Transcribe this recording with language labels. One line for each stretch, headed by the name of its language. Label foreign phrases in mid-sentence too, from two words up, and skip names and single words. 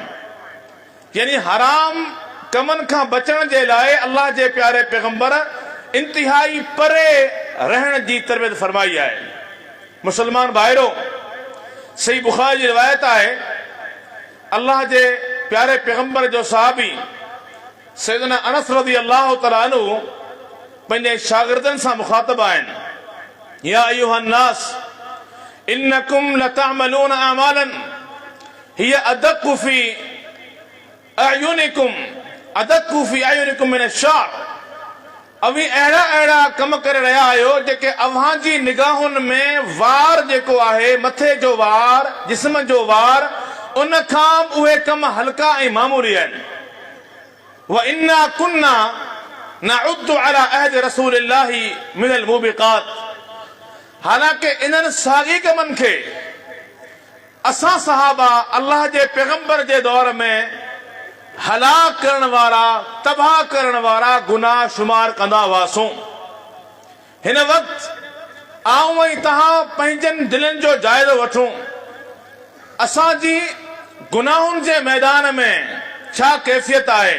Sindhi: यानी हराम कमनि खां बचण जे लाइ अल्लाह जे प्यारे पैगंबर इंतिहाई परे रहण जी तरबियत फरमाई आहे। मुसलमान भाइरो, सही बुखारी जी रिवायत आहे, अल्लाह जे प्यारे पैगंबर जो सहाबी सैयदना अनस
Arabic: رضي الله تعالى عنه
Sindhi: पंहिंजे शागिर्दनि सां मुखातिब आहिनि।
Arabic: يا أيها الناس إنكم لتعملون أعمالا هي أدق في أعينكم من الشعر.
Sindhi: अवी अहिड़ा अहिड़ा कम करे रहिया आहियो जेके अव्हां जी निगाहुनि में वार जेको आहे, मथे जो वार, जिस्म जो वार, उन खां उहे कम हल्का ऐं मामूली आहिनि।
Arabic: وإنا كنا نعد على عهد رسول الله من الموبقات.
Sindhi: हालांकि इन्हनि साॻी कमनि खे असां सहाबा अल्लाह जे पैगंबर जे दौर में हलाक करण वारा, तबाह करण वारा गुनाह शुमार कंदा हुआसीं। हिन वक़्त आऊं ऐं तव्हां पंहिंजनि दिलनि जो जाइज़ो वठूं, असांजी गुनाहुनि जे मैदान में छा कैफ़ियत आहे।